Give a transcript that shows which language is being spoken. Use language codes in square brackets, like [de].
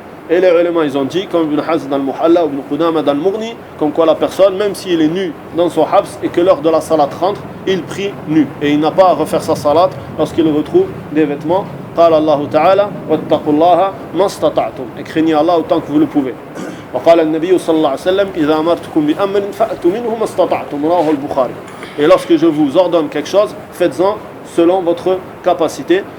[fr] Et les ulama ils ont dit, comme Ibn Hazm dans le Muhalla ou Ibn Qudama dans le Mughni, comme quoi la personne, même s'il est nu dans son habs et que l'heure de la salat rentre, il prie nu et il n'a pas à refaire sa salat lorsqu'il retrouve des vêtements. [ar] قال الله تعالى واتقوا الله ما استطعتم, [fr] et craignez Allah autant que vous le pouvez. [ar] وقال النبي صلى الله عليه وسلم إذا أمرتكم بأمر فأتوا منه ما استطعتم رواه البخاري. [fr] Et lorsque je vous ordonne quelque chose, faites-en selon votre capacité.